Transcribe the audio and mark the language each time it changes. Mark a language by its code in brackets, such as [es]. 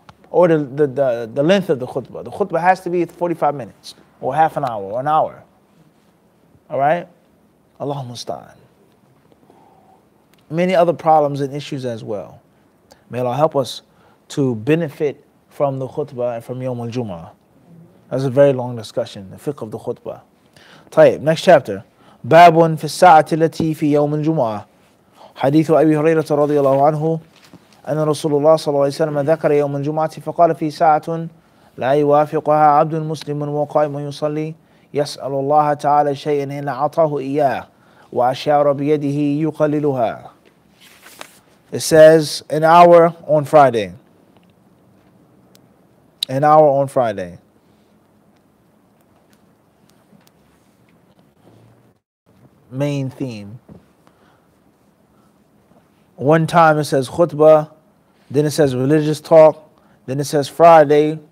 [en] Or the length of the khutbah. The khutbah has to be 45 minutes, or half an hour, or an hour. All right? [ar] Allahumma musta'an. [en] Many other problems and issues as well. May Allah help us to benefit from the khutbah and from Yawm al-Jum'ah. That's a very long discussion, the fiqh of the khutbah. طيب, next chapter. [ar] باب في الساعة التي في يوم الجمعة. حديث أبي هريرة رضي الله عنه أن رسول الله صلى الله عليه وسلم ذكر يوم الجمعة فقال في ساعة لا يوافقها عبد مسلم وقائم يصلي يسأل الله تعالى شيئا إلا أعطاه إياه وأشار بيده يقللها. [en] It says an hour on Friday. An hour on Friday. Main theme. One time it says khutbah, then it says religious talk, then it says Friday.